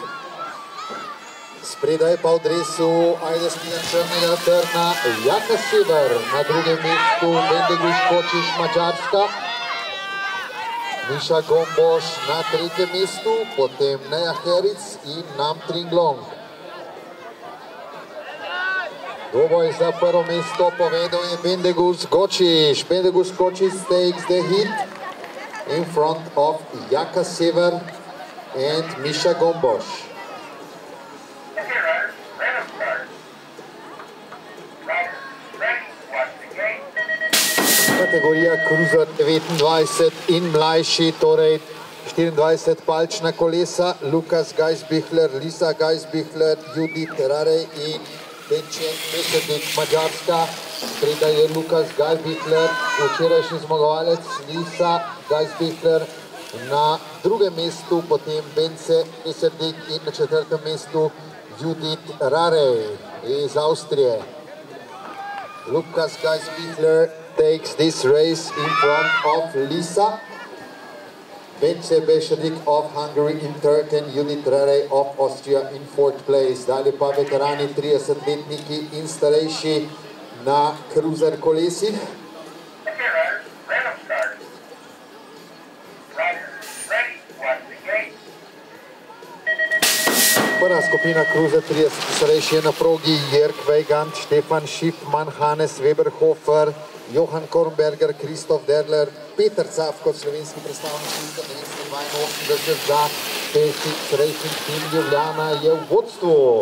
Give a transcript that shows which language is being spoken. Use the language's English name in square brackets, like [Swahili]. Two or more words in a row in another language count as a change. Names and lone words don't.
[Slovenian] Spredaj pa v dresu Ajdovskega črnega trna Jaka Sever, na drugem mestu Bendegus Kočič, Mačarska. Miša Gomboš na tretjem mestu, potem Neja Heric in Nam Tringlong. Dvoboj za prvo mesto povedal je Bendegus Kočič. [English] Bendegus Kočič takes the hit in front of Jaka Sever and Miša Gomboš. [Slovenian] Kategorija Cruiser 29 in mlajši, torej 24 palčna kolesa, Lukas Geisbichler, Lisa Geisbichler, Judith Rarej in Benčen Mesedik, Mačarska. Spredaj je Lukas Geisbichler, včerajšnji zmagovalec Lisa Geisbichler. Na drugem mestu potem Bence Mesedik in na četrtem mestu Judith Rarej iz Avstrije. [English] Lukas Geisbichler takes this race in front of Lisa. Bence Mesedik of Hungary in third and Judith Rarej of Austria in fourth place. [Slovenian] Dalje pa veterani 30-letniki in starejši na cruiser kolesih. Prva skupina Cruiser 30 starejši je na progi Jörg Weigand, Stefan Schiffmann, Hannes Weberhofer, Johan Kornberger, Christoph Derler, Peter Cafko, slovenski predstavnik 1982 za BSX Racing Team Ljubljana je v vodstvu.